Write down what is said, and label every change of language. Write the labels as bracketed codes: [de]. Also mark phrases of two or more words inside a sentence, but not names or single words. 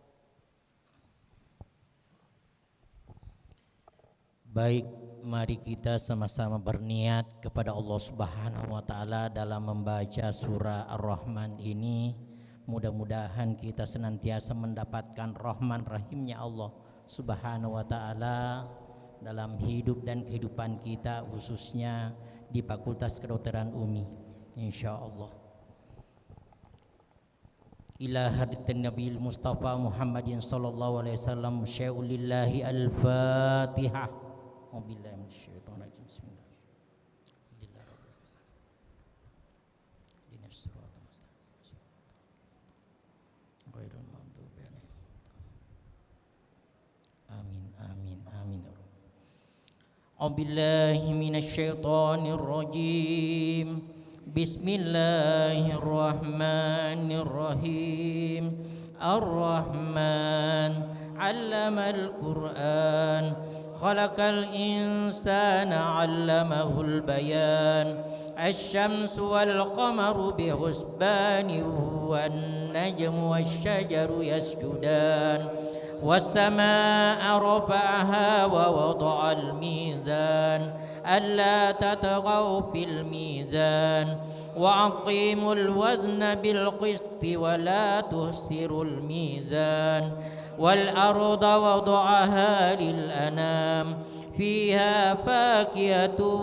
[id] Baik, mari kita sama-sama berniat kepada Allah [ar] سبحانه وتعالى [id] dalam membaca surah Ar-Rahman ini. Mudah-mudahan kita senantiasa mendapatkan rahman rahimnya Allah [ar] سبحانه وتعالى [id] dalam hidup dan kehidupan kita, khususnya di Fakultas Kedokteran UMI, insyaallah. [ar] إلى حاضرين نبيل مصطفى محمد صلى الله عليه وسلم، شيء لله الفاتحة. وبالله من الشيطان الرجيم. بسم الله. آمين آمين آمين. أعوذ بالله من الشيطان الرجيم. بسم الله الرحمن الرحيم. الرحمن علم القرآن، خلق الإنسان علمه البيان. الشمس والقمر بحسبان والنجم والشجر يسجدان. والسماء رفعها ووضع الميزان ألا تطغوا في الميزان وأقيموا الوزن بالقسط ولا تخسروا الميزان والأرض وضعها للأنام فيها فاكهة